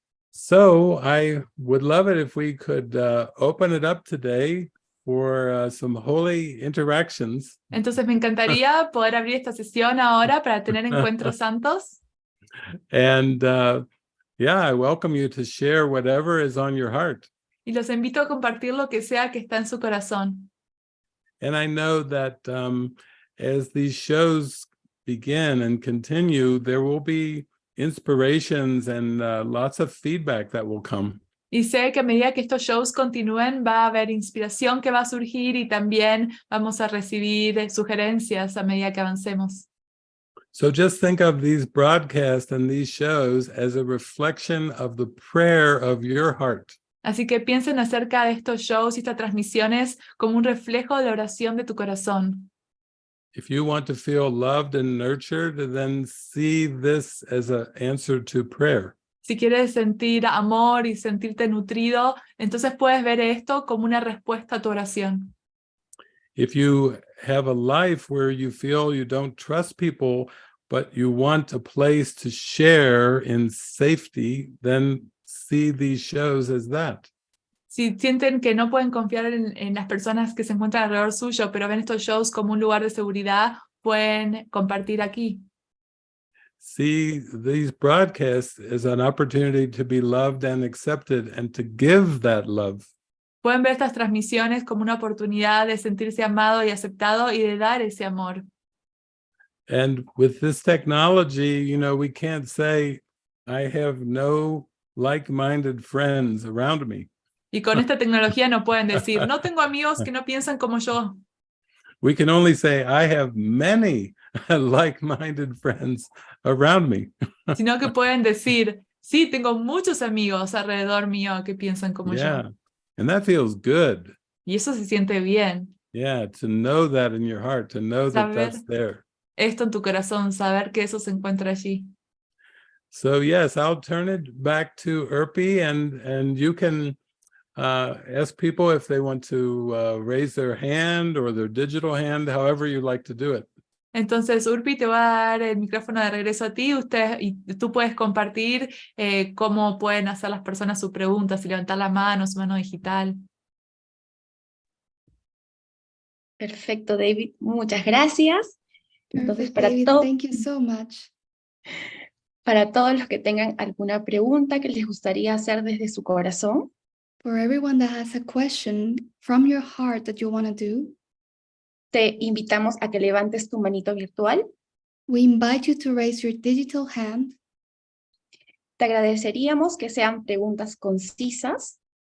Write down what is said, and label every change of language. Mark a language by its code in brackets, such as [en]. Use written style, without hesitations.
[en] So I would love it if we could open it up today for some holy interactions. [es] Entonces me encantaría poder abrir esta sesión ahora para tener encuentros santos. [en] And Yeah, I welcome you to share whatever is on your heart. [es] Y los invito a compartir lo que sea que está en su corazón. [en] And I know that as these shows begin and continue, there will be inspirations and lots of feedback that will come. [es] Y sé que a medida que estos shows continúen, va a haber inspiración que va a surgir y también vamos a recibir sugerencias a medida que avancemos. [en] So just think of these broadcasts and these shows as a reflection of the prayer of your heart. [es] Así que piensen acerca de estos shows y estas transmisiones como un reflejo de la oración de tu corazón. [en] If you want to feel loved and nurtured, then see this as an answer to prayer. [es] Si quieres sentir amor y sentirte nutrido, entonces puedes ver esto como una respuesta a tu oración. [en] If you have a life where you feel you don't trust people, but you want a place to share in safety, then see these shows as that. [es] Si sienten que no pueden confiar en las personas que se encuentran alrededor suyo, pero ven estos shows como un lugar de seguridad, pueden compartir aquí. [en] See these broadcasts as an opportunity to be loved and accepted and to give that love. [es] Pueden ver estas transmisiones como una oportunidad de sentirse amado y aceptado y de dar ese amor. [en] And with this technology, you know, we can't say, I have no like-minded friends around me. [es] Y con esta tecnología no pueden decir, no tengo amigos que no piensan como yo. [en] We can only say, I have many like-minded friends around me. [es] Sino que pueden decir, sí, tengo muchos amigos alrededor mío que piensan como [en] Yeah, [es] yo. [en] and that feels good. [es] Y eso se siente bien. [en] Yeah, to know that in your heart, to know that [es] Saber [en] that's there. [es] esto en tu corazón, saber que eso se encuentra allí. [en] So yes, I'll turn it back to 𝘍𝘭𝘭𝘢, and you can ask people if they want to raise their hand or their digital hand, however you like to do it. [es] Entonces, 𝘍𝘭𝘭𝘢 te va a dar el micrófono de regreso a ti. Y tú puedes compartir cómo pueden hacer las personas sus preguntas y levantar la mano, su mano digital. Perfecto, David. Muchas gracias. Entonces, [en] Perfect, David. Thank you so much. [es] Para todos los que tengan alguna pregunta que les gustaría hacer desde su corazón, [en] For everyone that has a question from your heart that you want to do, [es] te invitamos a que levantes tu manito virtual. [en] we invite you to raise your digital hand. [es] Te agradeceríamos que sean preguntas concisas